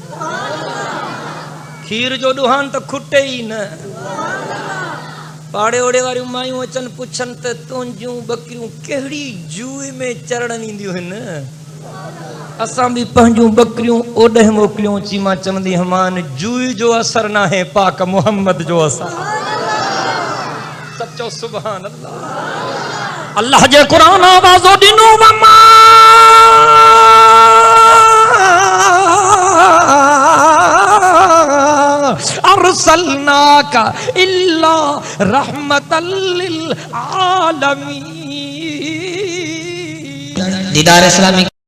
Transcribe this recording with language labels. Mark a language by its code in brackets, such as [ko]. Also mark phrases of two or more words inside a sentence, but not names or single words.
[sd] खीर जो ॾुहान त खुटे ई न पाड़े ओड़े वारियूं मायूं अचनि पुछनि त तुंहिंजूं बकरियूं कहिड़ी जूए में चरण ईंदियूं आहिनि असां बि पंहिंजूं बकरियूं ओॾे मोकिलियूं ची मां चवंदी हमान जूए जो असर न आहे पाक मोहम्मद जो असर सचो [ar] سبحان الله [sd] अल्लाह जे क़ुरान आवाज़ो ॾिनो [ar] وما أرسلناك إلا رحمة للعالمين [sd] दीदार इस्लामी